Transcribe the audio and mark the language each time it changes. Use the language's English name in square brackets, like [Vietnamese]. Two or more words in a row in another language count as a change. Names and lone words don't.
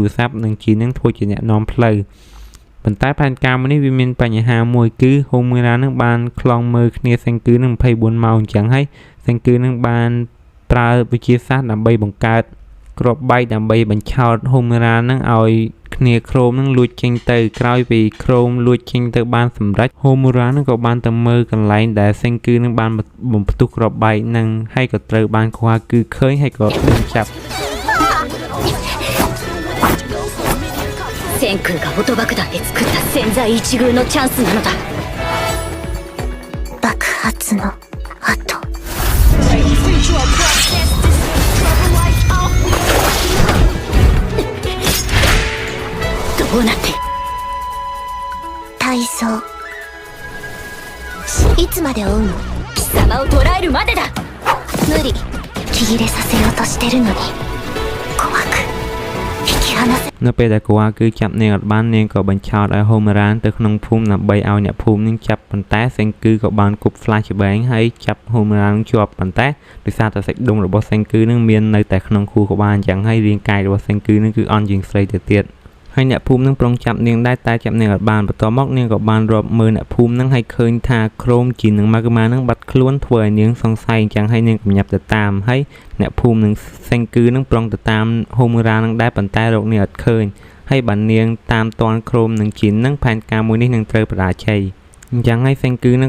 [Khmer] ស័ព្ទនិងជីនឹងធ្វើជាអ្នកនាំផ្លូវប៉ុន្តែផែនការមួយនេះវាមានបញ្ហាមួយគឺហូមឺរ៉ានឹងបានខ្លងមើលគ្នាសេងគឺនឹង24ម៉ោងអញ្ចឹងហើយសេងគឺនឹងបានប្រើវិទ្យាសាស្ត្រដើម្បីបង្កើតគ្រាប់បែកដើម្បីបញ្ឆោតហូមឺរ៉ានឹងឲ្យគ្នាក្រុមនឹងលួចចេញទៅក្រោយពីក្រុមលួចចេញទៅបានសម្រេចហូមូរ៉ានឹងក៏បានទៅមើលកន្លែងដែលសេងគឺនឹងបានបំផ្ទុះគ្រាប់បែកនឹងហើយក៏ត្រូវបានគូហាគឺឃើញហើយក៏ដឹងចាប់ [Japanese] 千空がオト爆弾で作った千載一遇のチャンスなのだ爆発の後どうなって体操いつまで追うの貴様を捕らえるまでだ無理息切れさせようとしてるのに怖く引き離せ [Khmer] នៅពេលដែលគូអាគឺចាប់នាងអត់បាននាងក៏បញ្ឆោតឲ្យហូមរ៉ានទៅក្នុងភូមិដើម្បីឲ្យអ្នកភូមិនឹងចាប់ប៉ុន្តែសេងគឺក៏បានគប់ flashbang ហើយចាប់ហូមរ៉ានជាប់ប៉ុន្តែដោយសារតែសាច់ដុំរបស់សេងគឺនឹងមាននៅតែក្នុងខួរក្បាលអញ្ចឹងហើយរាងកាយរបស់សេងគឺនឹងគឺអន់ជាង ស្រីទៅទៀតហើយអ្នកភូមិនឹងប្រុងចាប់នាងដែរតែចាប់នាងអត់បានបន្ទាប់មកនាងក៏បានរាប់មើលអ្នកភូមិនឹងហើយឃើញថាក្រុមជីនឹងមកម៉ានឹងបាត់ខ្លួនធ្វើឲ្យនាងសង្ស័យអញ្ចឹងហើយនាងកំញាប់ទៅតាមហើយអ្នកភូមិនឹងសេងគឺនឹងប្រុងទៅតាមហូមរ៉ានឹងដែរប៉ុន្តែរកនាងអត់ឃើញហើយបាននាងតាមតាន់ក្រុមនឹងជីនឹងផែនការមួយនេះនឹងត្រូវបរាជ័យអញ្ចឹងហើយសេងគឺនឹង